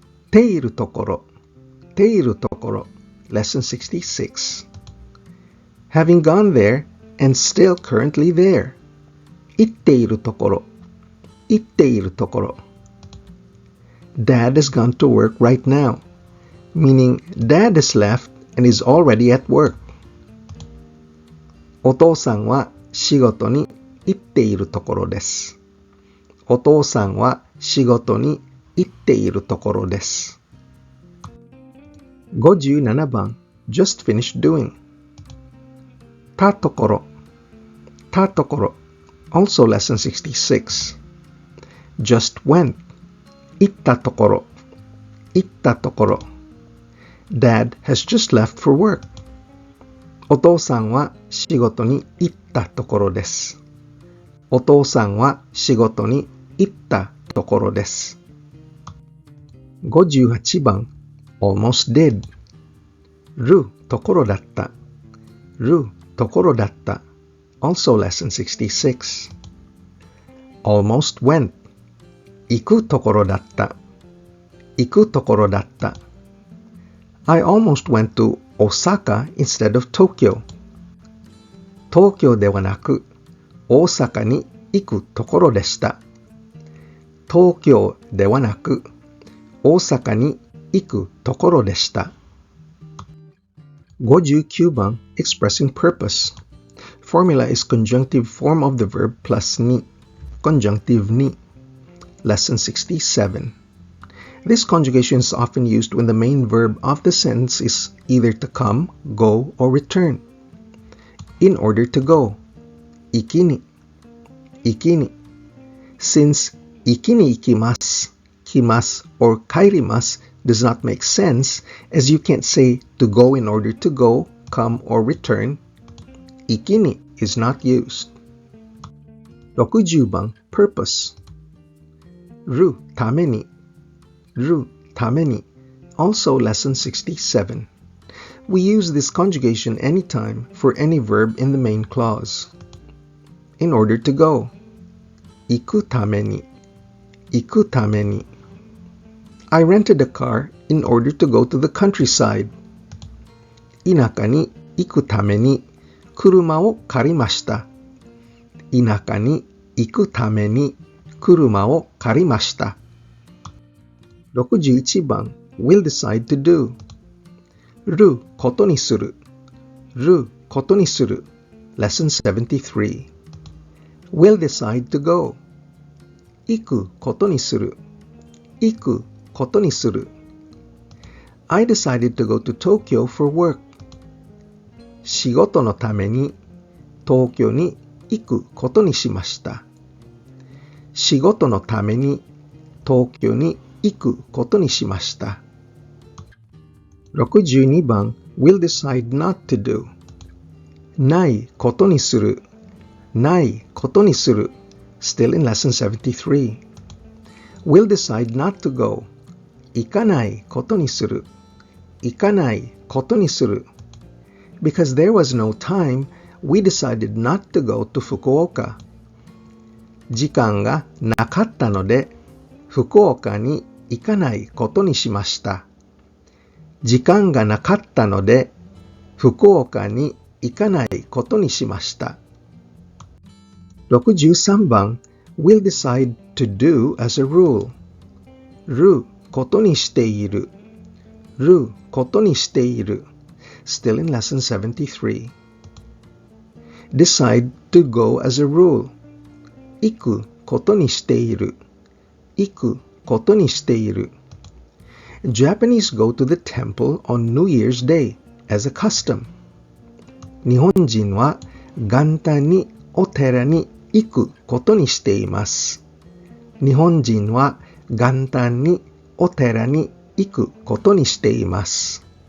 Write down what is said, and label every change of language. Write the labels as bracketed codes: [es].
[ja] ているところ、ているところ [en] Lesson 66. Having gone there and still currently there. [ja] 行っているところ、行っているところ [en] Dad has gone to work right now, meaning Dad has left and is already at work. [ja] お父さんは仕事に行っているところです。お父さんは仕事に行っているところです。 [en] 57番 Just finished doing. [ja] たところ、たところ [en] Also lesson 66. Just went. [ja] 行ったところ、行ったところ [en] Dad has just left for work. [ja] お父さんは仕事に行ったところです。お父さんは仕事に行ったところです。 [en] 58番 Almost did. [ja] るところだった。るところだった。 [en] Also lesson 66. Almost went. [ja] 行くところだった。行くところだった。 [en] I almost went to Osaka instead of Tokyo. [ja] 東京ではなく大阪に行くところでした。東京ではなく大阪に行くところでした。 [en] 59番 Expressing purpose. Formula is conjunctive form of the verb plus ni. Conjunctive ni. Lesson 67. This conjugation is often used when the main verb of the sentence is either to come, go, or return. In order to go. Ikini. Ikini. Since ikini ikimasu, kimasu, or kairimasu does not make sense, as you can't say to go in order to go, come, or return, ikini is not used. 60番 Purpose. [ja] るために、るために [en] Also lesson 67. We use this conjugation anytime for any verb in the main clause. In order to go. [ja] 行くために、行くために [en] I rented a car in order to go to the countryside. [ja] 田舎に行くために車を借りました。田舎に行くために車を借りました。 [en] 61番 will decide to do. [ja] ることにする。ることにする。 [en] Lesson 73. will decide to go. [ja] 行くことにする。行くことにする。 [en] I decided to go to Tokyo for work. [ja] 仕事のために東京に行くことにしました。仕事のために東京に行くことにしました。 [en] 62番 will decide not to do. [ja] ないことにする。ないことにする。 [en] Still in lesson 73. will decide not to go. [ja] 行かないことにする。行かないことにする。 [en] Because there was no time, we decided not to go to Fukuoka. [ja] 時間がなかったので、福岡に行かないことにしました。時間がなかったので、福岡に行かないことにしました。 [en] 63番 will decide to do as a rule. [ja] ることにしている。ることにしている。 [en] Still in lesson 73. Decide to go as a rule. [ja] 行くことにしている。行くことにしている。 [en] Japanese go to the temple on New Year's Day as a custom. [ja] 日本人は元旦にお寺に行くことにしています。日本人は元旦にお寺に行くことにしています。